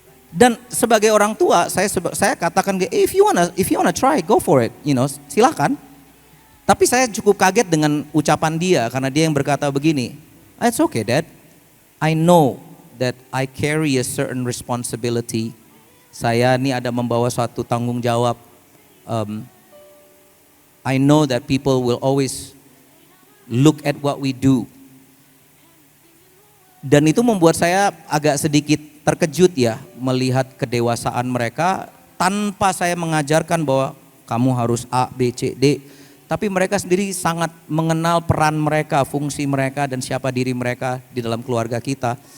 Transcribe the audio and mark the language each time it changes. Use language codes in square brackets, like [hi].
[id] Dan sebagai orang tua saya katakan, [en] if you wanna try, go for it, [id] silakan. Tapi saya cukup kaget dengan ucapan dia karena dia yang berkata begini, [en] it's okay Dad, I know that I carry a certain responsibility. [id] Saya ini ada membawa suatu tanggung jawab. [en] I know that people will always look at what we do. [id] Dan itu membuat saya agak sedikit terkejut ya melihat kedewasaan mereka tanpa saya mengajarkan bahwa kamu harus A, B, C, D. Tapi mereka sendiri sangat mengenal peran mereka, fungsi mereka dan siapa diri mereka di dalam keluarga kita.